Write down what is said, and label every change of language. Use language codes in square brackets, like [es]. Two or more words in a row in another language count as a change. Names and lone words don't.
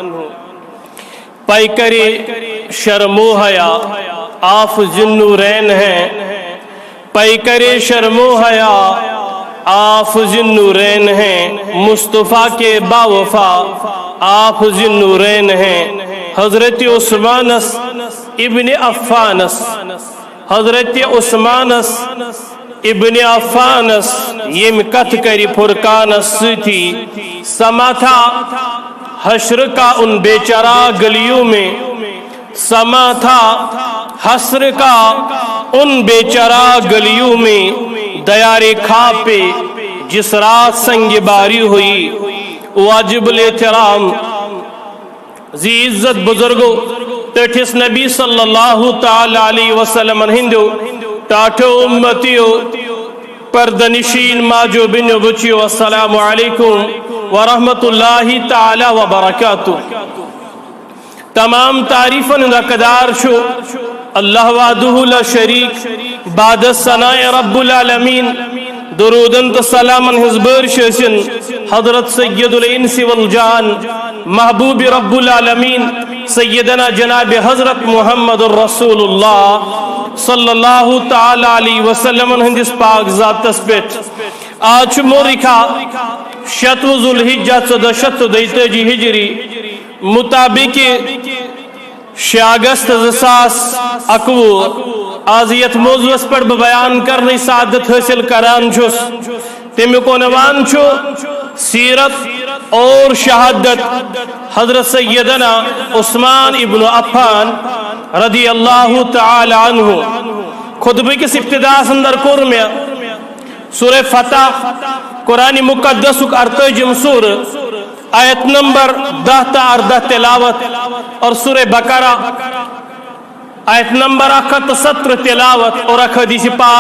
[ur] پیکرِ شرم و حیا آپ ذوالنورین ہیں. پیکرِ شرم و حیا آپ ذوالنورین ہیں. مصطفیٰ کے باوفا آپ ذوالنورین ہیں. [ks] حضرت عثمانس ابن عفانس حضرت عثمانس ابن عفانس یم کت کری فرقانس ستی [ur] سما تھا حشر کا ان بیچارہ گلیوں میں. سما تھا حسر کا ان بیچارہ گلیوں میں. دیار خواب پہ جس رات سنگ باری ہوئی. [ks] واجب الاحترام ذی عزت بزرگو تٹھس نبی صلی اللہ تعالی علیہ وسلم ہندو ٹاٹو امتیو پردنشین ماجو بنو بچیو [ar] السلام علیکم ورحمت اللہ تعالی وبرکاتہ. [ks] تمام تعریفاً حقدار شو [ar] اللہ وحدہ لا شریک [ks] بعد ثناء رب العالمین. درودن تو سلامن حزبر شسن حضرت [ar] سید الانس والجان [ks] محبوب رب العالمین سیدنا جناب حضرت محمد الرسول اللہ [ar] صلی اللہ تعالی علیہ وسلم [ks] ہندس پاک ذاتس پیٹ. آج مورکھا شتو ذوالحجہ 1423 ہجری مطابق 6 اگست 2021 آزیت [ur] موضوع پر بیان کرنے [ks] سعادت حاصل کران چھس. تمیک عنوان چھو [ur] سیرت اور شہادت [ks] حضرت سیدنا عثمان ابن عفان [ar] رضی اللہ تعالی عنہ. [ks] خطبہ کس ابتدا اندر کور میں سورہ فتح قرآن مقدس 48 سور آیت نمبر 10 تا 18 [ur] تلاوت اور سورہ بقرہ [ks] آیت نمبر 17 [ur] تلاوت اور حدیث پاک.